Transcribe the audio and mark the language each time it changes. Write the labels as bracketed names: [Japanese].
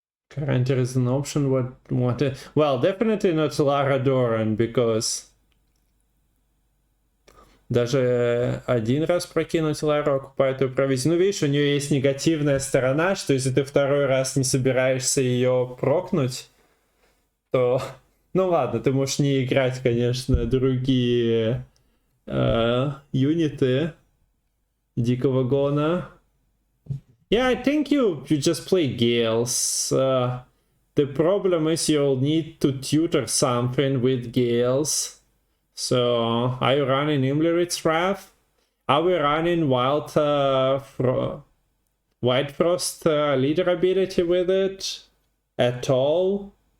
[English] Guaranteed is an option. Well, definitely not Lara Dorren, because [Russian] даже один раз прокинуть Лару окупает ее провизию. Ну, видишь, у нее есть негативная сторона, что если ты второй раз не собираешься ее прокнуть, то... Ну ладно, ты можешь не играть, конечно, другие юниты Дикого Гона. [English] Yeah, I think you just play Gales. The problem is you'll need to tutor something with Gales. So, are you running Imlerit's Wrath? Are we running White Frost leader ability with it at all?